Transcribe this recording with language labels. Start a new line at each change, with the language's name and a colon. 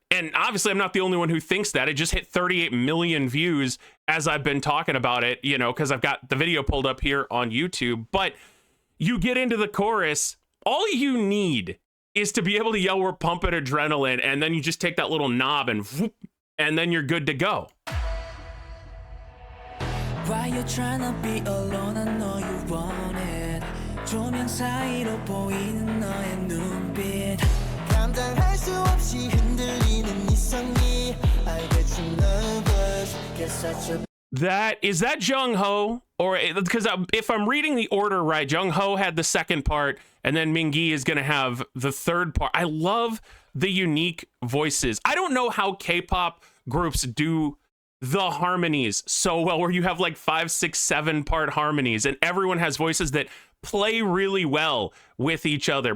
English: And obviously I'm not the only one who thinks that. It just hit 38 million views as I've been talking about it, you know, because I've got the video pulled up here on YouTube. But you get into the chorus, all you need is to be able to yell, we're pumping adrenaline, and then you just take that little knob and whoop, and then you're good to go. Why you trying to be alone? I know you want it.
Korean: 조명 사이로 보이는 너의 눈빛. 감당할 수 없이 흔들리는 네 성이.
English: I get you nervous. Get such a Is that Jung Ho? Or because if I'm reading the order right, Jung Ho had the second part, and then Mingi is going to have the third part. I love the unique voices. I don't know how K-pop groups do the harmonies so well, where you have like 5, 6, 7 part harmonies, and everyone has voices that play really well with each other.